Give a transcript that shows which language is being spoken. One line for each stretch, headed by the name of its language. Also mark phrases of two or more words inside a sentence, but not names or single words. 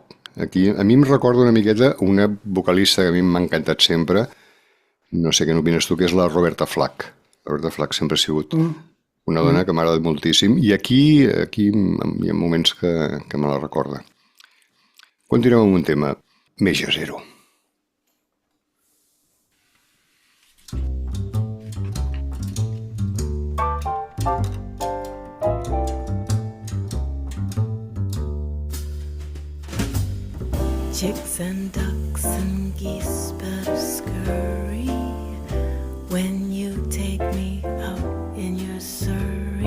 Catalan: Aquí, a mi em recorda una miqueta una vocalista que a mi m'ha encantat sempre, no sé què n'opines tu, que és la Roberta Flack. La Roberta Flack sempre ha sigut una dona que m'ha agradat moltíssim i aquí hi ha moments que me la recorda. Continuem amb un tema més jazzero.
English: Chicks and ducks and geese better scurry when you take me out in your surrey.